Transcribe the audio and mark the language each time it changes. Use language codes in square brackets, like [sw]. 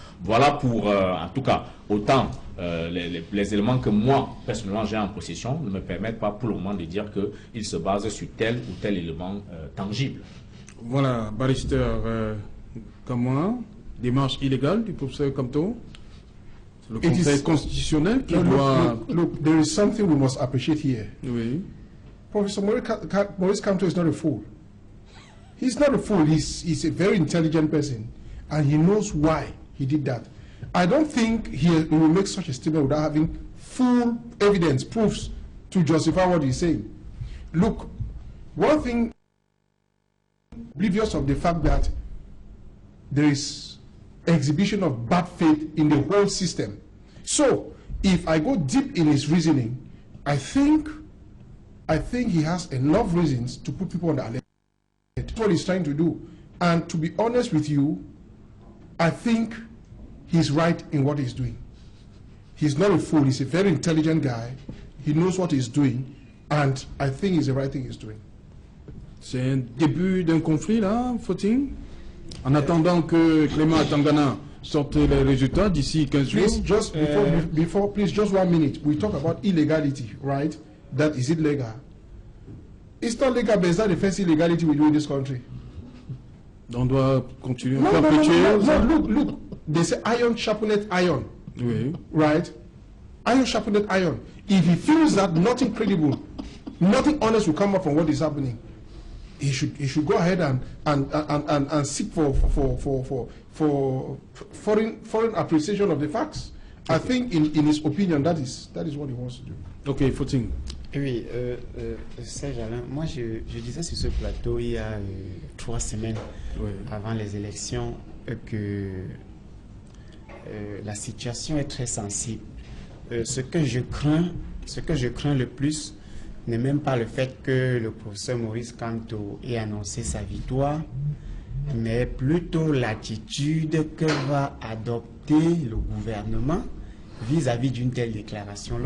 [fr] Voilà pour, en tout cas, autant les éléments que moi, personnellement, j'ai en possession ne me permettent pas pour le moment de dire qu'ils se basent sur tel ou tel élément tangible. Voilà, barrister Kamwa, démarche illégale du professeur Kamto. Le Conseil constitutionnel qui doit... [en] Look, there is something we must appreciate here. [fr] Oui. [en] Professor Maurice Kamto is not a fool. He's not a fool. He's a very intelligent person, and he knows why he did that. I don't think he will make such a statement without having full evidence, proofs to justify what he's saying. Look, one thing, oblivious of the fact that there is exhibition of bad faith in the whole system. So, if I go deep in his reasoning, I think he has enough reasons to put people on the alert. That's what he's trying to do. And to be honest with you, I think he's right in what he's doing. He's not a fool. He's a very intelligent guy. He knows what he's doing. And I think it's the right thing he's doing. [fr] C'est un début d'un conflit, là, faut-il? En attendant que Clément Atangana sorte les résultats d'ici 15 jours. [en] Please, just please, just 1 minute. We talk about illegality, right? That is it legal? It's not legal, but is that the first illegality we do in this country? [fr] On doit continuer [en] No, [fr] à perpétuer. [en] look. They say iron sharpeneth iron. [fr] Oui. [en] Right? Iron sharpeneth iron. If he feels that nothing credible, nothing honest will come up from what is happening, he should go ahead and seek for foreign appreciation of the facts. I think in his opinion that is what he wants to do. Ok, Footing. [fr] Oui, Serge Alain, moi je disais sur ce plateau il y a 3 semaines avant les élections que la situation est très sensible. Ce que je crains le plus n'est même pas le fait que le professeur Maurice Kamto ait annoncé sa victoire, mais plutôt l'attitude que va adopter le gouvernement vis-à-vis d'une telle déclaration.